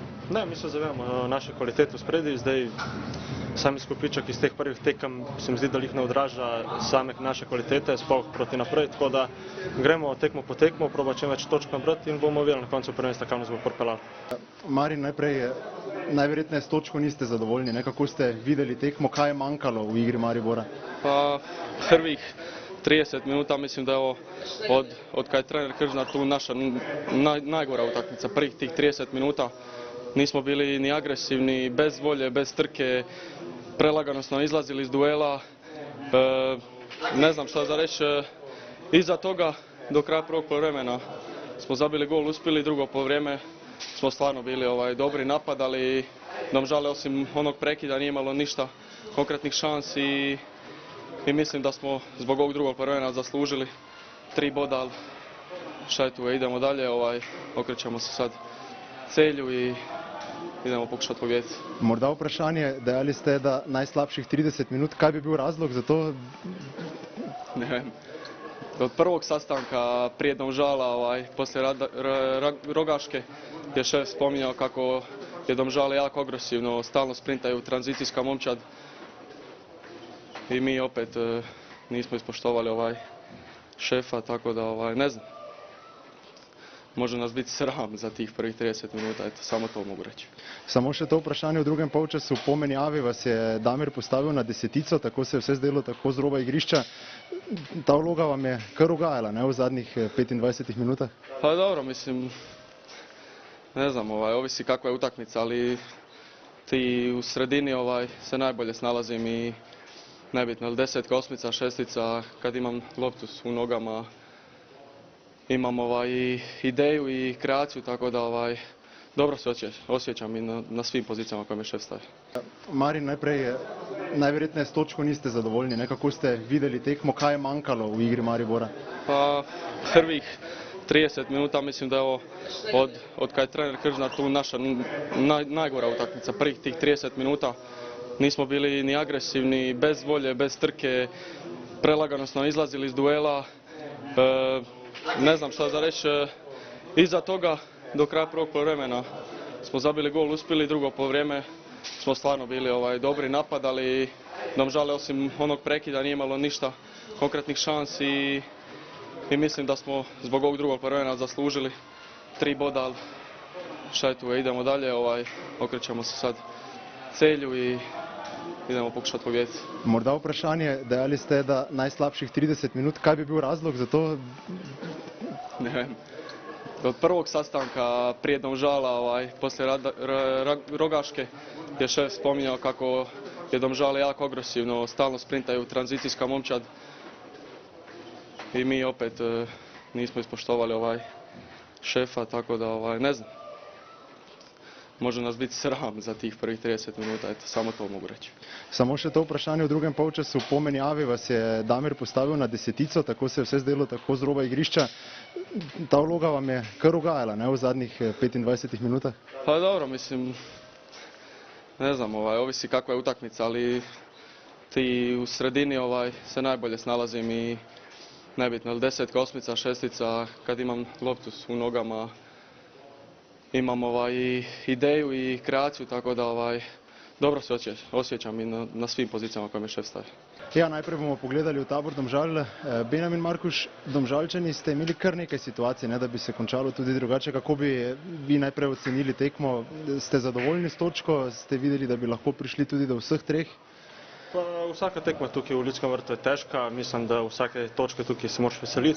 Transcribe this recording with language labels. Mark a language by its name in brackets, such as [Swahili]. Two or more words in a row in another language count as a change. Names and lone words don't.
[Slovenian] Ne, mi se zavedamo naše kvalitete v spredju. Zdaj sam izkupiček iz teh prvih tekem se mi zdi, da jih ne odraža same naše kvalitete, sploh proti naprej, tako da gremo tekmo po tekmo, proba čim več točk nabrati in bomo videli na koncu prvenstva, kam nas bo pripeljalo. Marin, najverjetneje s točko niste zadovoljni, ne? Kako ste videli tekmo, kaj je manjkalo v igri Maribora? [Croatian] Pa prvih 30 minuta mislim da je od kad je trener Kržnar tu naša najgora utakmica. Prvih tih 30 minuta nismo bili ni agresivni, bez volje, bez trke, prelagano smo izlazili iz duela. Ne znam šta za reći. Iza toga do kraja prvog poluvremena smo zabili gol, uspjeli, drugo poluvreme smo stvarno bili dobri, napadali, Domžale osim onog prekida nije imalo ništa konkretnih šansi i mislim da smo zbog ovog drugog poluvremena zaslužili 3 boda, ali šta je tu, idemo dalje, okrećemo se sad celju i idemo pokušati pobijediti. [Slovenian] Morda vprašanje, dejali ste, da najslabših 30 minut, kaj bi bil razlog za to? Ne vem. [Croatian] Od prvog sastanka prije Domžala, poslije Rogaške, je šef spominjao kako je Domžale jako agresivno, stalno sprintaju, tranzicijska momčad i mi opet nismo ispoštovali šefa, tako da ne znam. Može nas biti sram za tih prvih 30 minuta, eto, samo to mogu reći. [Slovenian] Samo še to vprašanje v drugem polčasu. Po menjavi vas je Damir postavil na desetico, tako se je vse zdelo, tako z roba igrišča. Ta vloga vam je kar ugajala, ne, v zadnjih 25 minutah? [Croatian] Pa dobro, mislim, ne znam, ovisi kakva je utakmica, ali ti u sredini se najbolje snalazim i nebitno, ali desetka, osmica, šestica, kad imam loptu u nogama, imam i ideju i kreaciju, tako da dobro se osjećam i na svim pozicijama koje me šef stavi. [Slovenian] Marin, najprej, najverjetneje s točko niste zadovoljni, ne? Kako ste videli tekmo, kaj je manjkalo v igri Maribora? [Croatian] Pa prvih 30 minuta mislim da je ovo od kad je trener Kržnar tu naša najgora utakmica. Prvih tih 30 minuta nismo bili ni agresivni, bez volje, bez trke, prelagano smo izlazili iz duela. Ne znam šta za reći, iza toga do kraja prvog poluvremena smo zabili gol, uspjeli, drugo poluvreme smo stvarno bili dobri, napadali, Domžale osim onog prekida nije imalo ništa konkretnih šansi i mislim da smo zbog ovog drugog poluvremena zaslužili 3 boda, ali šta je tu, idemo dalje, okrećemo se sad celju i idemo pokušati pobijediti. [Slovenian] Morda vprašanje, dejali ste, da najslabših 30 minut, kaj bi bil razlog za to? Ne vem. [Croatian] Od prvog sastanka prije Domžala, poslije Rogaške, je šef spominjao kako je Domžale jako agresivno, stalno sprintaju, tranzicijska momčad i mi opet nismo ispoštovali šefa, tako da ne znam. Može nas biti sram za tih prvih 30 minuta, eto, samo to mogu reći. [Slovenian] Samo še to vprašanje v drugem polčasu. Po menjavi vas je Damir postavil na desetico, tako se je vse zdelo, tako z roba igrišča. Ta vloga vam je kar ugajala, ne, v zadnjih 25 minutah? [Croatian] Pa dobro, mislim, ne znam, ovisi kakva je utakmica, ali ti u sredini se najbolje snalazim i nebitno, ali desetka, osmica, šestica, kad imam loptu u nogama, imam i ideju i kreaciju, tako da dobro se osjećam i na svim pozicijama koje me šef stavi. [Slovenian] Ja, najprej bomo pogledali v tabor Domžal. Benjamin Markuš, Domžalčani ste imeli kar nekaj situacij, ne, da bi se končalo tudi drugače. Kako bi vi najprej ocenili tekmo? Ste zadovoljni s točko? Ste videli, da bi lahko prišli tudi do vseh treh? Pa vsaka tekma tukaj v Ljudskem vrtu je težka, mislim, da vsake točke tukaj se moraš veseliti.